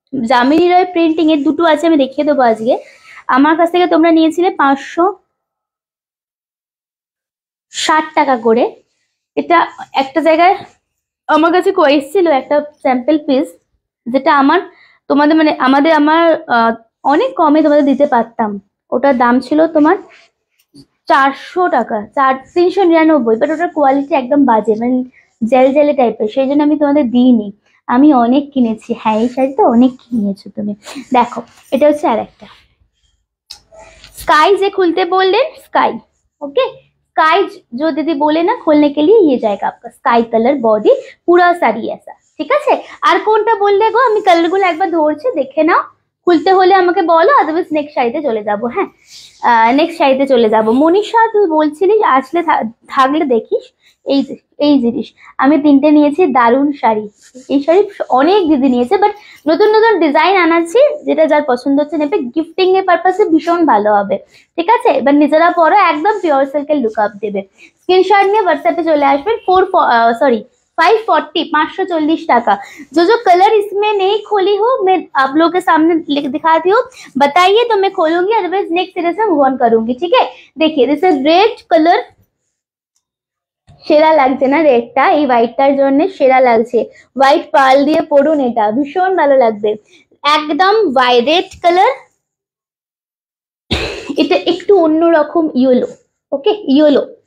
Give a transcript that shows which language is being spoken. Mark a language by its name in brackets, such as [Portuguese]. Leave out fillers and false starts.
[Bangla] যামিনী রয় printing এর দুটো আছে, আমি দেখিয়ে দেবো আজকে। আমার কাছ থেকে তোমরা নিয়েছিলে 560 টাকা করে, এটা একটা জায়গায় আমার কাছে এসেছিল একটা স্যাম্পল পিস, যেটা তোমাদের মানে আমার অনেক কমে তোমাদের দিতে পারতাম, ওটার দাম ছিল তোমার 400 টাকা, 399, বাট ওটার কোয়ালিটি একদম বাজে, মানে জেলে টাইপের, সেই জন্য আমি তোমাদের দিইনি। আমি অনেক কিনেছি, হ্যাঁ এই শাড়িটা অনেক কিনেছো তুমি। দেখো এটা হচ্ছে আর একটা [Hindi] स्काई, जे खुलते बोल रहे स्काई, ओके स्काई जो दीदी बोले ना खोलने के लिए, ये जाएगा आपका स्काई कलर बॉडी, पूरा साड़ी ऐसा, ঠিক আছে। [Bangla] আর কোনটা বললে গো, আমি কালারগুলো একবার ধরছি, দেখে নাও, খুলতে হলে আমাকে বলো, আদারওয়াইজ নেক্সট শাড়িতে চলে যাব। হ্যাঁ, নেক্সট শাড়িতে চলে যাব। মনীষা তুই বলছিলিস আসলে থাকলে দেখিস, এই জিনিস আমি 3টে নিয়েছি, দারুণ শাড়ি, এই শাড়ি অনেক দিদি নিয়েছে, বাট নতুন নতুন ডিজাইন আনাচ্ছি, যেটা যার পছন্দ হচ্ছে নেবে, গিফটিং এর পারপাসে ভীষণ ভালো হবে, ঠিক আছে। এবার নিজেরা পরো, একদম পিওর সিল্কের লুক আপ দেবে। স্ক্রিনশট নিয়ে হোয়াটসঅ্যাপে চলে আসবেন। 540 টাका। [Hindi] जो कलर इसमें नहीं खोली हो, मैं आप लोगों के सामने दिखाती हूँ, बताइए तो मैं खोलूंगी, अदरवाइज नेक्स्ट सीरीज में मूव ऑन करूंगी, ठीक है। देखिए दिस इज रेड कलर, [Bangla] সেরা লাগছে না রেডটা, এই হোয়াইটটার জন্য সেরা লাগছে, হোয়াইট পার্ল দিয়ে পরুন, এটা ভীষণ ভালো লাগবে, একদম রেড কালার, এটা একটু অন্যরকম ইয়েলো, ওকে ইয়েলো।